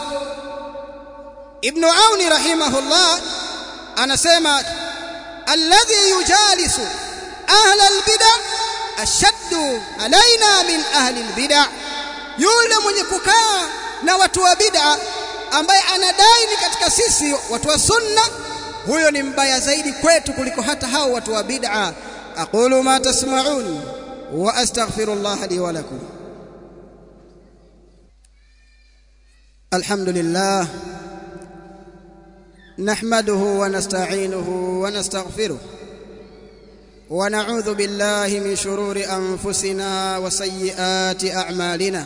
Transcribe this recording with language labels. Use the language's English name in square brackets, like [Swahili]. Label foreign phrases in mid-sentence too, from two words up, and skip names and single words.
[Swahili] Ibn Auni rahimahullah anasema [Arabic] الذي يجالس أهل البدع أشد علينا من أهل البدع, [Swahili] yule mwenye kukaa na watu wa bid'a ambaye anadai ni katika sisi watu wa sunna, huyo ni mbaya zaidi kwetu kuliko hata hao watu wa bid'a. [Arabic] أقول ما تسمعون وأستغفر الله لي ولكم. الحمد لله نحمده ونستعينه ونستغفره ونعوذ بالله من شرور أنفسنا وسيئات أعمالنا.